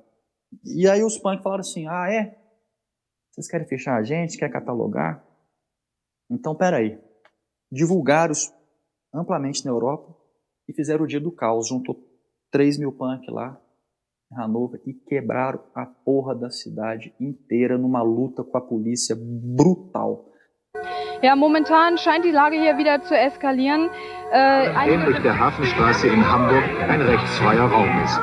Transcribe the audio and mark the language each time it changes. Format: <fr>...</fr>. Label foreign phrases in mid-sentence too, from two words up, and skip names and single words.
<pt>E aí os punk falaram assim, vocês querem fechar a gente, quer catalogar? Então, peraí. Divulgaram amplamente na Europa e fizeram o Dia do Caos, juntou 3.000 punk lá em Hanover e quebraram a porra da cidade inteira numa luta com a polícia brutal.</pt> <de>Ja, momentan scheint die Lage hier wieder zu eskalieren. Ähnlich der Hafenstraße in Hamburg ein rechtsfreier Raum ist.</de>